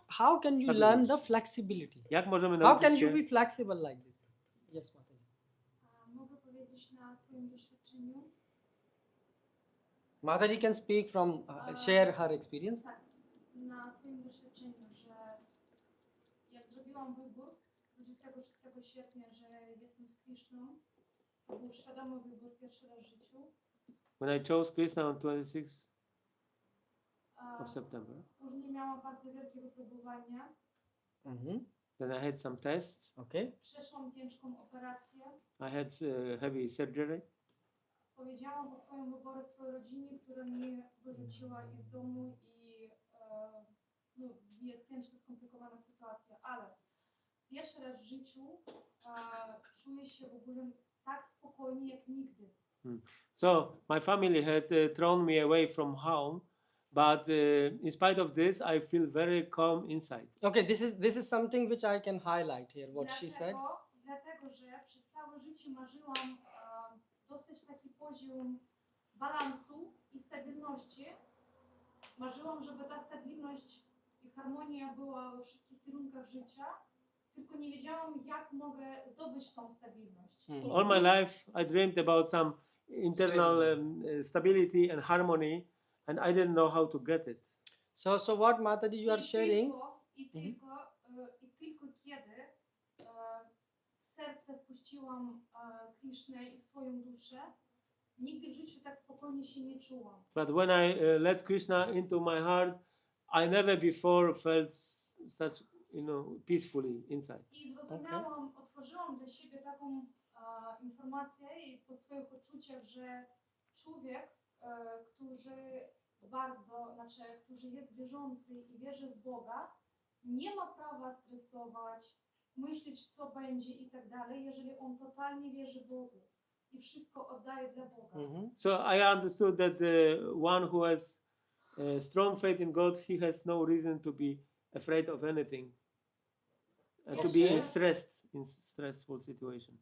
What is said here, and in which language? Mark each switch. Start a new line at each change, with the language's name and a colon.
English: how can you learn the flexibility?
Polish: Jak możemy
English: How can
Polish: nauczyć
English: you
Polish: się?
English: be flexible like this? Yes, Mataji.
Polish: Mogę powiedzieć na swoim doświadczeniu.
English: Mataji can speak from, share her experience.
Polish: Tak, na swoim doświadczeniu, że jak zrobiłam wybór 26 sierpnia, że jestem z Krishną, to był świadomy wybór pierwszy raz w życiu.
English: When I chose Krishna on 26th
Polish: A
English: of September,
Polish: później miałam bardzo wielkie wypróbowania.
English: then I had some tests. Okay.
Polish: Przeszłam ciężką operację.
English: I had heavy surgery.
Polish: Powiedziałam o swoim wyborze swojej rodzinie, która mnie wyrzuciła i z domu i no, jest ciężka, skomplikowana sytuacja, ale pierwszy raz w życiu czuję się w ogóle tak spokojnie jak nigdy.
English: So my family had thrown me away from home, but in spite of this, I feel very calm inside. Okay, this is something which I can highlight here, what she said.
Polish: Dlatego, że przez całe życie marzyłam dostać taki poziom balansu i stabilności. Marzyłam, żeby ta stabilność i harmonia była we wszystkich kierunkach życia. tylko nie wiedziałam, jak mogę zdobyć tą stabilność. Mhm.
English: All my life I dreamed about some internal stability and harmony, and I didn't know how to get it. So what Mataji you are sharing?
Polish: I tylko kiedy w serce wpuściłam Krishnę i w swoją duszę, nigdy w życiu tak spokojnie się nie czułam.
English: But when I let Krishna into my heart, I never before felt such, peacefully inside.
Polish: I zrozumiałam, otworzyłam dla siebie taką informację i po swoich odczuciach, że człowiek, który jest wierzący i wierzy w Boga, nie ma prawa stresować, myśleć co będzie i tak dalej, jeżeli on totalnie wierzy Bogu i wszystko oddaje dla Boga.
English: So I understood that the one who has strong faith in God, he has no reason to be afraid of anything and to be in stressful situation.